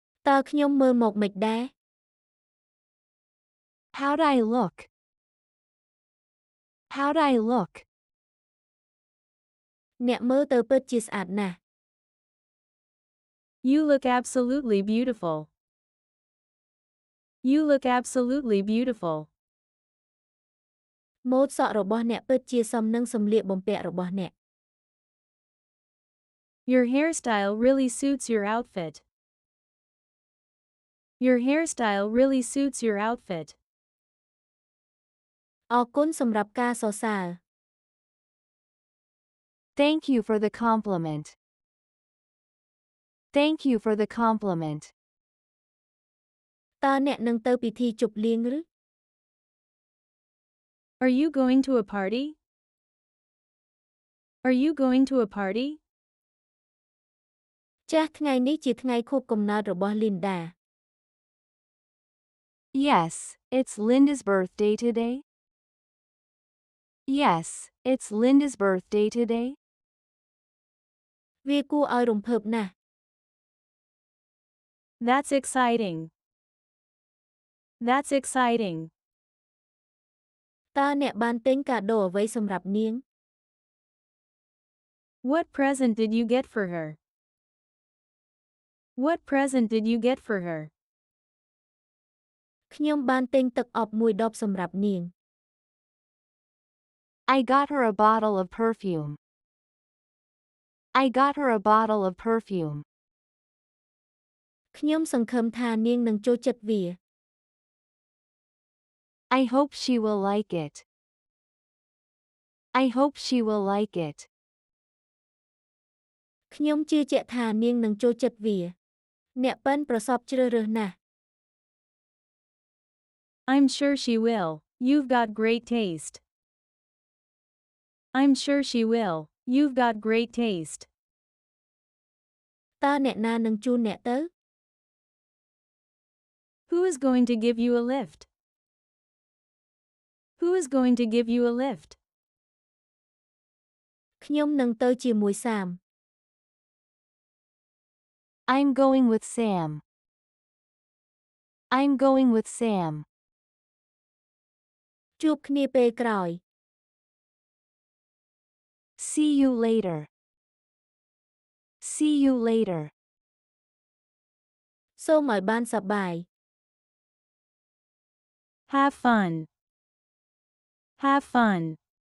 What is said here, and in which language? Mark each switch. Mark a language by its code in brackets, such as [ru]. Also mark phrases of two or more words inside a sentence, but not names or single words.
[km] តើខ្ញុំមើលមកមិនដែរ [en] How'd I look? How'd I look? [km] អ្នកមើលទៅពិតជាស្អាតណាស់ [en] You look absolutely beautiful. You look absolutely beautiful. [km] ម៉ូដសក់របស់អ្នកពិតជាសមនឹងសម្លៀកបំពាក់របស់អ្នក [en] Your hairstyle really suits your outfit. Your hairstyle really suits your outfit. [km] អរគុណសម្រាប់ការសរសើរ [en] Thank you for the compliment. Thank you for the compliment. [km] តើអ្នកនឹងទៅពិធីជប់លៀងឬ [en] Are you going to a party? Are you going to a party? [km] ចាស់ថ្ងៃនេះជាថ្ងៃខួបកំណើតរបស់ Linda [en] Yes, it's Linda's birthday today. Yes, it's Linda's birthday today. [km] វាគួរឲ្យរំភើបណាស់ [en] That's exciting. That's exciting. [km] តើអ្នកបានទិញកាដូអ្វីសម្រាប់នាង [en] What present did you get for her? What present did you get for her? [km] ខ្ញុំបានទិញទឹកអប់មួយដបសម្រាប់នាង [en] I got her a bottle of perfume. I got her a bottle of perfume. [km] ខ្ញុំសង្ឃឹមថានាងនឹងចូលចិត្តវា [en] I hope she will like it. I hope she will like it. [km] ខ្ញុំជឿជាក់ថានាងនឹងចូលចិត្តវា អ្នកប៉ិនប្រសពជ្រើសរើសណាស់ [en] I'm sure she will. You've got great taste. I'm sure she will. You've got great taste. [km] តើអ្នកណានឹងជូនអ្នកទៅ [en] Who is going to give you a lift? Who is going to give you a lift? [km] ខ្ញុំនឹងទៅជាមួយសាម [en] I'm going with Sam. I'm going with Sam. [km] ជួបគ្នាពេលក្រោយ [en] See you later. See you later. [km] សូមឲ្យបានសប្បាយ [en] Have fun. Have fun.